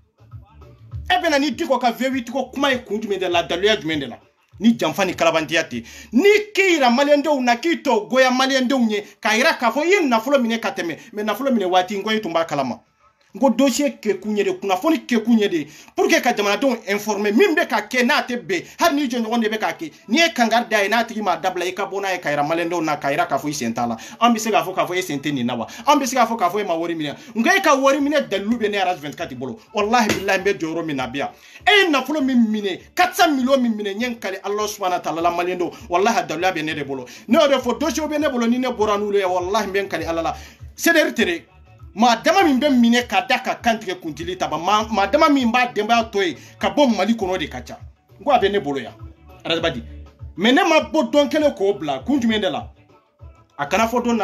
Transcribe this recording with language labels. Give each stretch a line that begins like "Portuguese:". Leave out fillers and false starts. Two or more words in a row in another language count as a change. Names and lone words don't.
Bambara: e bɛna ni Diko ka vérité ko kuma ye kun jumɛn de la daluya jumɛn de la ni janfa ni kalabantiya tɛ ni k'i yira maliyɛndenw na k'i tɔ goya maliyɛndenw ye k'a yira k'a fɔ i ye nafolo minɛ ka tɛmɛ mais nafolo minɛ waati n ko e tun b'a kalama n ko dossier kɛkun ye de kunnafoni kɛkun ye de
French: pour que
Bambara: ka jamanadenw informer min bɛ ka kɛ n'a tɛ bɛn hali ni jɔɲɔgɔn de bɛ k'a kɛ n'i ye kangari da ye n'a tigi m'a dabila i ka bɔ n'a ye ka yira maliyɛndenw na k'a yira k'a fɔ i sen t'a la an bɛ se k'a fɔ k'a fɔ e sen tɛ nin na wa an bɛ se k'a fɔ k'a fɔ e ma wari minɛ nka e ka wari minɛ dalilu bɛ ne RS24 bolo
Arabic: والله بالله
Bambara: n bɛ jɔyɔrɔ min na bi yan e ye nafolo min minɛ 400 millions min minɛ n ye n kali
Arabic: الله سبحانه وتعالى
Bambara: la maliyɛndenw wallahi a daluya bɛ ne de bolo ne y'o de fɔ dossier bɛ ne bolo ni ne bɔra n'olu ye wallahi n bɛ n kali Allah la CDR tere maa dama min bɛ minɛ ka da ka kantigɛ kuntili ta maa dama min b'a denbaya to ye ka bɔ Mali kɔnɔ de ka ca n ko a bɛ ne bolo yan arabadi mais ne ma bɔ dɔn kelen k'o bila kun jumɛn de la a kana fɔ don